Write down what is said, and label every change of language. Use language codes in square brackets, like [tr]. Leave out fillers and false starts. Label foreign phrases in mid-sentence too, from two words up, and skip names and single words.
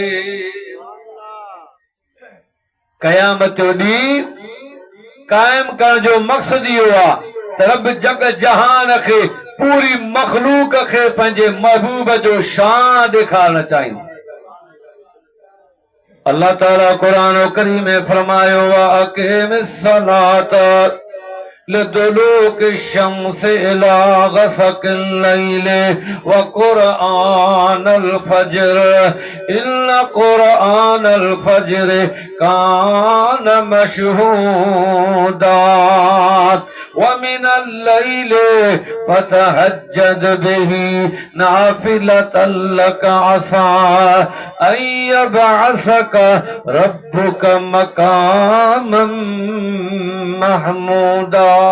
[sd] क़यामत जो ॾींहुं कायम करण जो मक़सदु इहो आहे त रब जग जहान खे पूरी मखलूक खे पंहिंजे महबूब जो शान ॾेखारणु चाहींदो। अल्लाह ताला क़ुरान करीम में फरमायो आहे अक़ीमिस [ar] الصلاة لدلوك الشمس إلى غسق الليل وقرآن الفجر إن قرآن الفجر كان مشهودا ومن الليل فتهجد به نافلة لك عسى أن يبعثك ربك مقاما محمودا.